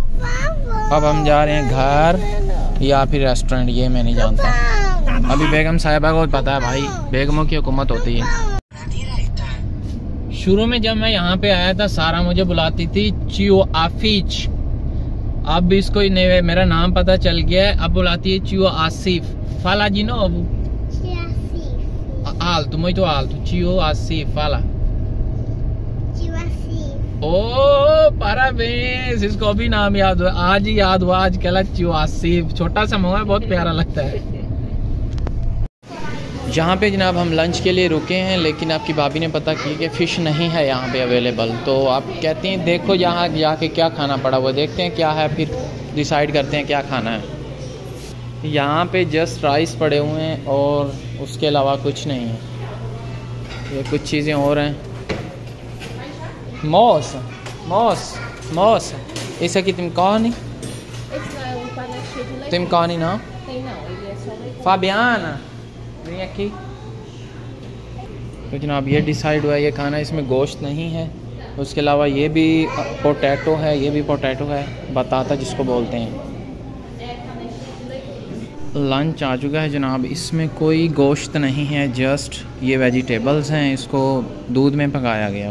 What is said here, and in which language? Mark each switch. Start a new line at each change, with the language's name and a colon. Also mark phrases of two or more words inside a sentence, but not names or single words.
Hindi: अब हम जा रहे हैं घर या फिर रेस्टोरेंट, ये मैं नहीं जानता। अभी बेगम साहिबा को पता है भाई, बेगमों की हुकूमत होती है। शुरू में जब मैं यहाँ पे आया था सारा मुझे बुलाती थी चियो आफिच, अब इसको मेरा नाम पता चल गया है, अब बुलाती है चियो आसिफ।
Portuguese: Fala de novo. Alto, muito alto. Tio Asif, fala. Tio Asif. ओ parabéns,
Hindi: इसको भी नाम याद हुआ, आज ही याद हुआ। आज कल चियो आसिफ, छोटा सा मुँह है, बहुत प्यारा लगता है। यहाँ पे जनाब हम लंच के लिए रुके हैं, लेकिन आपकी भाभी ने पता की कि फ़िश नहीं है यहाँ पे अवेलेबल। तो आप कहती हैं देखो यहाँ जाके क्या खाना पड़ा, वो देखते हैं क्या है, फिर डिसाइड करते हैं क्या खाना है। यहाँ पे
English: just rice
Hindi: पड़े हुए हैं और उसके अलावा कुछ नहीं है। ये कुछ चीज़ें और हैं। मौस मौस मौस
Portuguese: isso aqui tem carne? Tem carne não? Tem não, ele é só leite. Fabiana vem aqui।
Hindi: तो जनाब ये डिसाइड हुआ ये खाना, इसमें गोश्त नहीं है। उसके अलावा ये भी पोटैटो है, ये भी पोटैटो है, बताता जिसको बोलते हैं। लंच आ चुका है जनाब, इसमें कोई गोश्त नहीं है, जस्ट ये वेजिटेबल्स हैं, इसको दूध में पकाया गया।